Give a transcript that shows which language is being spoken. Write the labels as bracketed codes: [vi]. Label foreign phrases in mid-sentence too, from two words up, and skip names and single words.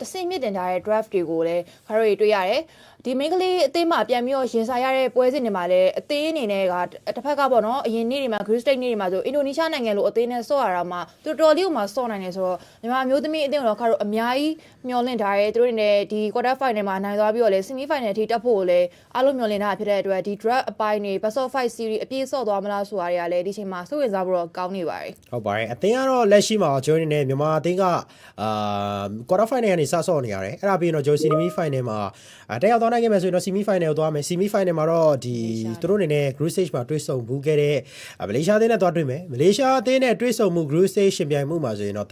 [my] ဆင့်မြင့်တင်ထားတဲ့ draft တွေကိုလည်းခါရိုတွေ့ရတယ်ဒီမိန်းကလေးအသင်းမှာပြန်ပြီးတော့ရင်ဆိုင်ရတဲ့ပွဲစဉ်တွေမှာလည်းအသင်းအနေနဲ့ကတစ်ဖက်ကပေါ့နော်အရင်နေ့တွေမှာ Great State နေ့တွေမှာဆိုအင်ဒိုနီးရှားနိုင်ငံလိုအသင်းနဲ့ဆော့ရတာမှတော်တော်လေးကိုမှဆော့နိုင်တယ်ဆိုတော့မြန်မာမျိုးသမီးအသင်းကတော့ခါရိုအများကြီးမျှော်လင့်ထားတယ်သူတို့တွေနဲ့ဒီ [en] quarter final [my] မှာနိုင်သွားပြီးတော့လည်း [en] semi final [my] အထိတက်ဖို့လည်းအားလုံးမျှော်လင့်ထားဖြစ်တဲ့အတွက်ဒီ draft အပိုင်းတွေ [en] Best of 5 series [my] အပြည့်ဆော့သွားမလားဆိုတာတွေကလည်းဒီချိန်မှာစိတ်ဝင်စားဖို့တော့ကောင်းနေပါတယ် ဟုတ်ပါတယ်အသင်းကတော့လက်ရှိမှာကျွန်တော်အနေနဲ့မြန်မာအသင်းက [en] quarter final [my] ကနေစဆော့နေရတယ်အဲ့ဒါပြီးတော့ကျွန်တော် [en] semi final [my] မှာတက်ရောက်သွားနိုင်ခဲ့မယ်ဆိုရင်တော့ [en] semi final [my] ကိုသွားမယ် [en] semi final [my] မှာတော့ဒီသူတို့အနေနဲ့ [en] group stage [my] မှာတွေ့ဆုံဘူးခဲ့တဲ့မလေးရှားအသင်းနဲ့သွားတွေ့မယ်မလေးရှားအသင်းနဲ့တွေ့ဆုံမှု [en] group stage [my] ရှင်ပြိုင်မှုမှာဆိုရင်တော့တ